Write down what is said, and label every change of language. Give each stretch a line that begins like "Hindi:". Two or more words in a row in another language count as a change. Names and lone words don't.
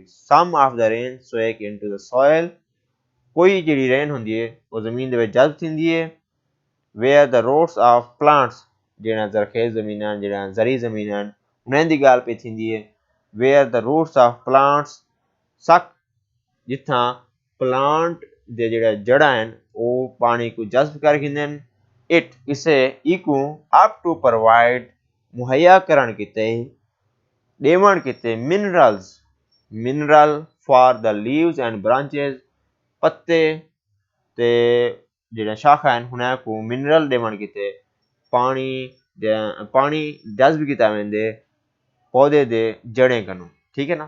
English: some of the rain soak into the soil,
Saraiki: کوئی جیڑی رین ہوندی ہے او زمین دے وچ جذب تھیندی ہے,
English: where the roots of plants,
Saraiki: جیڑا زرخیز زمیناں جیڑا جری زمیناں اُنہاں دی گال پے تھیندی ہے,
English: where the roots of plants suck,
Saraiki: جتھا پلانٹ دے جیڑا جڑاں ہیں او پانی کوں جذب کر کھندے ہیں,
English: it is taken up to provide
Saraiki: مہیا کرݨ کیتے ڈیوݨ کیتے
English: minerals, mineral for the leaves and branches,
Saraiki: پتے تے جیڑا شاخاں ہیں اُنہاں کوں منرل ڈیوݨ کیتے پانی جذب کیتا ویندے پودے دے جڑیں کنوں، ٹھیک ہے نا.